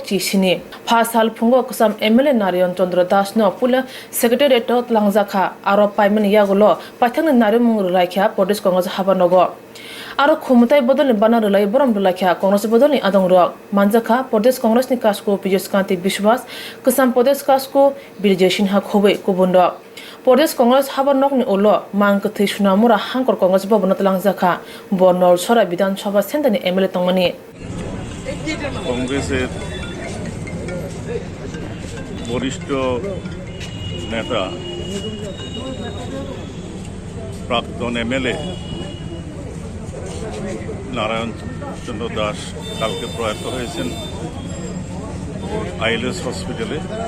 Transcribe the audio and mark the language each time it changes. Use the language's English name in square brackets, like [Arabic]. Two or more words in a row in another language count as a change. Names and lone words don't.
[Kok Borok] chi sini Pha sal phungo kusam MLA Narayan Chandra Das no pula secretariat langjakha aro paiman yagulo paithang Narayan mung raikha Pradesh Congress habanogo aro khumutai bodol banar lai boram dulakha Congress bodol ni adong rok manjaka Pradesh Congress ni kasko Piyush Kanti Bishwas kusam Pradesh kasko Birjay Sinha khobei kubundo Pradesh Congress habanok ni ulo mangkathi sunamura hangkor Congress bobon langjakha Bonor Sora Bidhan Sabha Center ni MLA tongmani [Bangla] কংগ্রেসের বরিষ্ঠ নেতা প্রাক্তন এমএলএ নারায়ণ চন্দ্র দাস কালকে প্রয়াত হয়েছেন আইএলএস হসপিটালে।